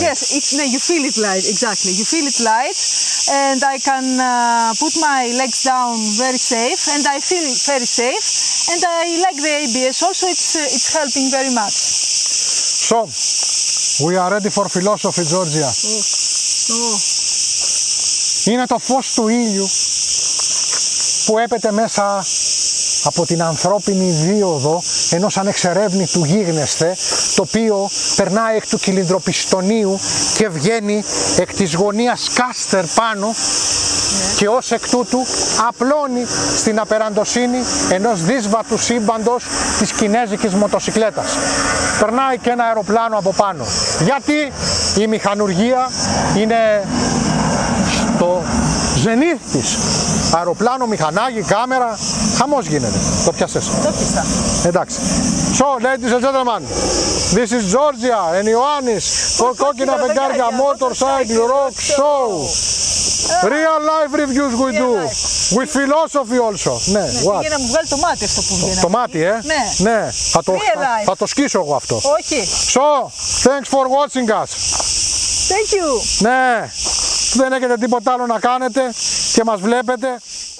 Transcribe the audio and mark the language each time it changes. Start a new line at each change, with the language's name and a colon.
English: Yes, you feel it light, exactly. You feel it light, and I can put my legs down very safe, and I feel very safe, and I like the ABS also, it's helping very much. So, we are ready for philosophy, Georgia. Oh.
Greek: Είναι το φως του ήλιου που έπεται μέσα από την ανθρώπινη δίωδο ενός ανεξερεύνητου γίγνεσθε, το οποίο περνάει εκ του κυλινδροπιστονίου και βγαίνει εκ της γωνίας Κάστερ πάνω και ως εκ τούτου απλώνει στην απεραντοσύνη ενός δύσβατου σύμπαντος της κινέζικης μοτοσικλέτας. Περνάει και ένα αεροπλάνο από πάνω. Γιατί η μηχανουργία είναι στο ζενήθ της. Αεροπλάνο, μηχανάκι, κάμερα, χαμός γίνεται. Το πιάσες. Το πιάσα. Εντάξει.
English: So, ladies and gentlemen, this is Georgia and Ioannis for Κόκκινα Φεγγάρια Motorcycle Rock Show. Real life reviews we do. With philosophy also. Ναι, what?
Greek: Πήγε να μου βγάλει το μάτι αυτό που βγαίνει. Το μάτι, Ναι. Θα το σκίσω εγώ αυτό. Όχι.
English: So, thanks for watching us. Thank you.
Greek: Ναι, δεν έχετε τίποτα άλλο να κάνετε και μας βλέπετε.